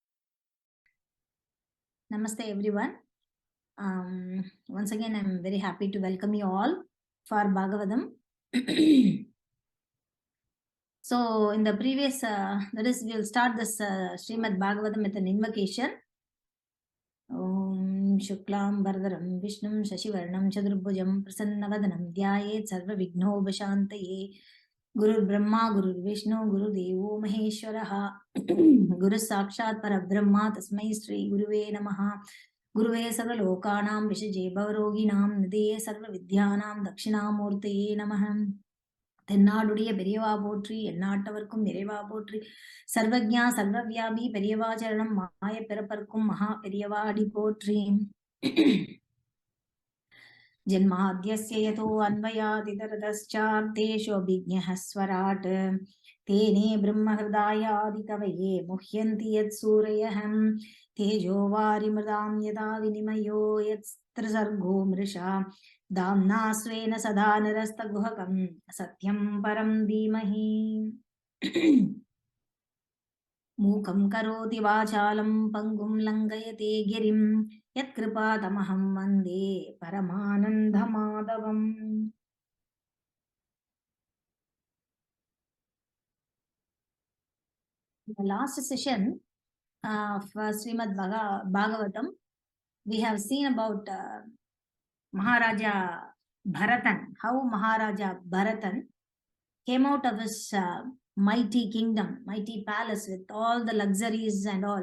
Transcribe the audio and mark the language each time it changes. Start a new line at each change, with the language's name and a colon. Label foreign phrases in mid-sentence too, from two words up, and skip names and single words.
English: Namaste everyone. Once again, I'm very happy to welcome you all for Bhagavatam. So, in the previous, that is, we will start this Srimad Bhagavatam with an invocation.
Sanskrit: ॐ शुक्लं भरधरं विष्णुं शशिवर्णं चतुर्भुजं प्रसन्नवदनं ध्यायेत् सर्व विघ्नो वशान्तये गुरु ब्रह्मा गुरु विष्णु गुरु देवो महेश्वरः गुरु साक्षात् परब्रह्म तस्मै श्री गुरवे नमः गुरवे सर्व लोकानां विषजे भवरोगिणां निधये सर्व विद्यानां दक्षिणामूर्तये नमः
Tamil: தென்னாடுடைய பெரியவா போற்றி எந்நாட்டவர்க்கும் இறைவா போற்றி சர்வஜா சர்வவியாபி பெரியவாச்சரணம் மாய பிறப்பர்க்கும் மகா பெரியவாடி போற்றி
Sanskrit: जन्माद्यस्य यतो अन्वयादितरतश्चार्थेषु अभिज्ञः स्वराट् तेने ब्रह्महृदायादिकवये मुह्यन्ति यत् सूरयः तेजो वारिमृदां यथा विनिमयो यत्स्त्र सर्गो मृषा दाम्ना स्वेन सदा निरस्तगुहकं सत्यं परं धीमहि मूकं करोति वाचालं पङ्गुं लङ्घयते गिरिं यत्कृपातमहं वन्दे परमानन्दमाधवम्.
English: The last session of Srimad Bhagavatam, we have seen about Maharaja Bharatan, how Maharaja Bharatan came out of his mighty kingdom, mighty palace with all the luxuries and all.